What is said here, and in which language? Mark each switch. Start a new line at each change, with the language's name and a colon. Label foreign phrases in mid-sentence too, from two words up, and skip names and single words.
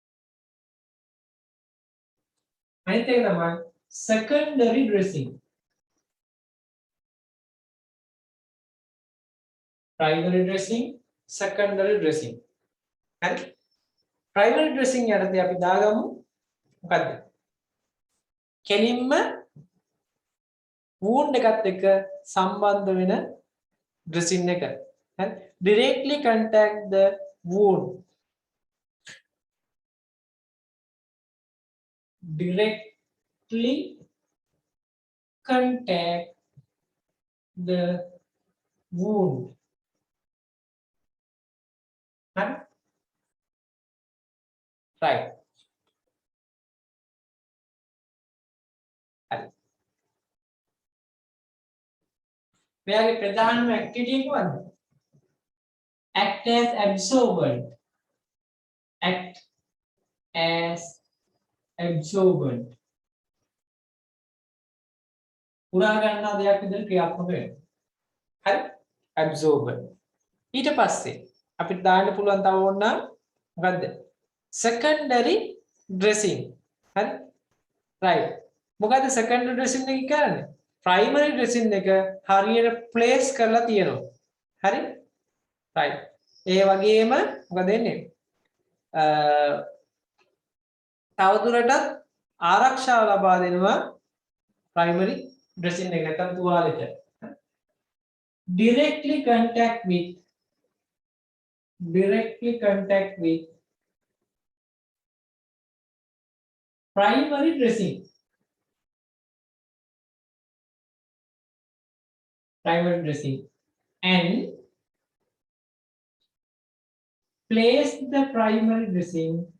Sinhala: අනිත් එක තමයි
English: secondary dressing. primary dressing secondary dressing
Sinhala: හරි
English: primary dressing
Sinhala: යටතේ අපි දාගමු මොකද්ද කෙලින්ම wound එකත් එක්ක සම්බන්ධ වෙන dressing එක හරි
English: directly contact the wound directly contact the wound right right
Sinhala: මෙයාගේ ප්‍රධානම ඇක්ටිවිටි එක මොකද්ද
English: act as absorbent act as absorbent
Sinhala: පුරා ගන්නා දෙයක් විදිහට ක්‍රියාත්මක වෙනවා හරි absorbent ඊට පස්සේ අපිට දාන්න පුළුවන් තව ඕනනම් මොකද්ද
English: secondary dressing
Sinhala: හරි right මොකද්ද
English: secondary dressing
Sinhala: එක කියන්නේ
English: primary dressing
Sinhala: එක හරියට place කරලා තියෙනවා හරි right ඒ වගේම මොකද වෙන්නේ තවදුරටත් ආරක්ෂාව ලබා දෙනවා
English: primary dressing
Sinhala: එක නැත්නම් තුවාලෙට
English: directly contact with primary dressing and place the primary dressing